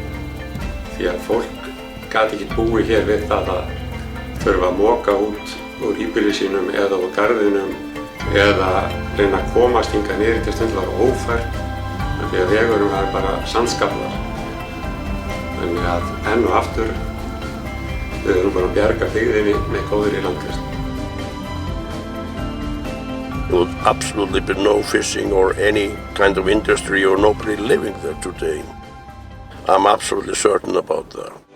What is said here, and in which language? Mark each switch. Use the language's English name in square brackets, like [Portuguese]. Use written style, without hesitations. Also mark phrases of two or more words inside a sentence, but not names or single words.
[Icelandic] Því að fólk gat ekki búið hér við það að þurfa að moka út úr íbýli sínum eða úr garðinum eða reyna að komast hingað niður til stundar ófært því að vegurum var bara sandskaflar. Þannig að enn og aftur við erum bara að bjarga byggðinni með góðri landgræðslu. [English] There would absolutely be no fishing or any kind of industry or nobody living there today. I'm absolutely certain about that.